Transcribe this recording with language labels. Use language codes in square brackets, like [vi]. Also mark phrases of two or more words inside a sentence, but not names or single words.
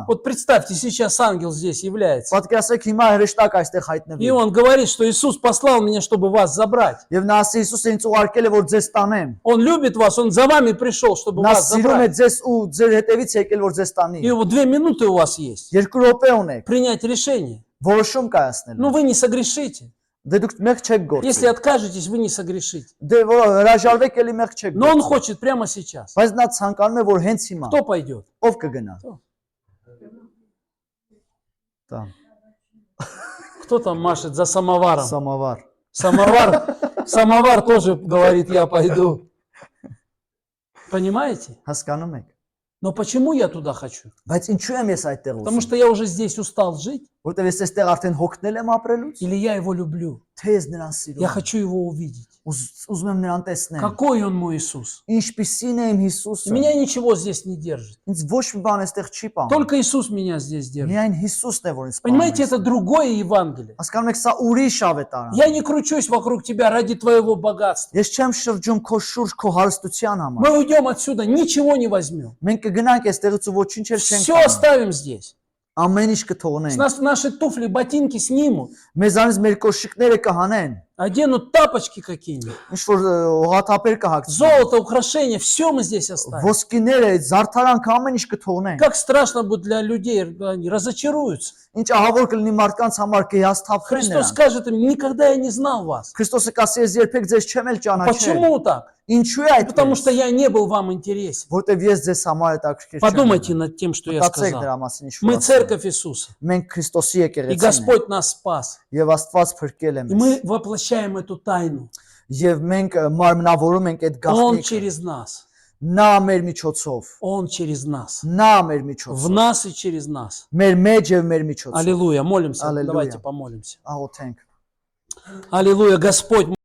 [ru] Вот представьте, сейчас ангел здесь является. [hy] Պատկերացրեք հիմա հրեշտակ այստեղ [ru] И [hy] հայտնվի։ [ru] он говорит, что Иисус послал меня, чтобы вас забрать. [hy] Եվ նա ասի Հիսուսը ինձ ուղարկել է որ ձեզ տանեմ։ [ru] Он любит вас, он за вами пришел, чтобы [hy] Նա [ru] вас [hy] սիրում է [ru] забрать. [hy] ձեզ ու ձեր հետևից եկել որ ձեզ տանի։ [ru] И вот 2 минуты у вас есть. [hy] 2 րոպե ունեք [ru] Принять решение. [hy] որոշում կայացնել։ [ru] Ну вы не согрешите. [hy] Դե դուք մեղք չեք [ru] Если [hy] գործի։ [ru] откажетесь, вы не согрешите. [hy] Դե որ հրաժարվեք էլի մեղք չեք [ru] Но он [hy] գործի։ [ru] хочет прямо сейчас. [hy] Բայց նա ցանկանում է որ հենց հիմա [ru] Кто пойдет? [hy] ով կգնա։ [ru] Кто? [hy] Դա [ru] Кто там машет за самоваром? [hy] սամավար։ [ru] Самовар тоже говорит, я пойду. Понимаете? [hy] Հասկանում եք։ [ru] Но почему я туда хочу? [hy] Բայց ինչու եմ ես այդտեղ [ru] Потому [hy] ուզում։ [ru] что я уже здесь устал жить, [hy] Որտեւ ես այստեղ արդեն հոգնել եմ ապրելուց, [ru] или я его люблю. [hy] թե ես նրան սիրում [ru] Я [hy] եմ։ [ru] хочу его увидеть. [hy] Ուզում եմ նրան տեսնել։ [ru] Какой он мой Иисус? [hy] Ինչպիսին է իմ Հիսուսը։ [ru] Меня ничего здесь не держит. [hy] Ինձ ոչ մի բան այստեղ չի պահում։ [ru] Только Иисус меня здесь держит. [hy] Միայն Հիսուսն է որ ինձ [ru] Понимаете, [hy] պահում։ [ru] это другое Евангелие. [hy] Հասկանում եք, սա ուրիշ ավետարան։ [ru] Я не кручусь вокруг тебя ради твоего богатства. [hy] Ես չեմ шրջում քո շուրջ քո հարստության համար։ [ru] Мы уйдем отсюда, ничего не возьмем. [hy] Մենք кգնանք այստեղից ու ոչինչ էլ չենք [ru] Все [hy] անի։ [ru] оставим здесь. [hy] Ամեն ինչ [ru] С [hy] կթողնենք։ [ru] нас наши туфли, ботинки снимут, [hy] Մեզանից մեր կոշիկները կհանեն։ [ru] оденут тапочки какие-нибудь. [hy] Ինչ որ հողաթափեր կհագցնեն։ [ru] Золото, украшения, все мы здесь оставим. [hy] Ոսկիները, զարդարանքը ամեն ինչ կթողնենք։ [ru] Как страшно будет для людей, они разочаруются. [hy] Ինչ ահավոր կլինի մարդկանց համար կհիասթափվեն [ru] Христос [hy] նրան։ [ru] скажет им, никогда я не знал вас. [hy] Քրիստոսը կասի ես երբեք ձեզ չեմ էլ ճանաչել։ [ru] Почему так? [hy] Ինչու է [ru] Потому [hy] այդպես։ [ru] что я не был вам интересен. [hy] Որտեվ ես ձեզ համար հետաքրքիր չեմ։ [ru] Подумайте над тем, что я [hy] Մտածեք [ru] сказал. [hy] դրա մասին ինչ [ru] Мы [hy] որ ասեմ։ [ru] церковь Иисуса. [hy] Մենք Քրիստոսի [ru] И [hy] եկեղեցին ենք [ru] Господь нас спас. [hy] եւ Աստված փրկել է [ru] И [hy] մեզ։ [ru] мы воплощаем эту тайну. [hy] Եվ մենք մարմնավորում ենք այդ [ru] Он [hy] գաղտնիքը։ [ru] через нас. [hy] Նա մեր միջոցով, [ru] Он через нас. [hy] նա մեր [ru] В [hy] միջոցով, [ru] нас и через нас. [hy] մեր մեջ եւ մեր միջոցով։ [ru] Аллилуйя. Молимся. [hy] Аллилуйя. [ru] Давайте помолимся. [hy] Աղոթենք։ [ru] Аллилуйя. Господь.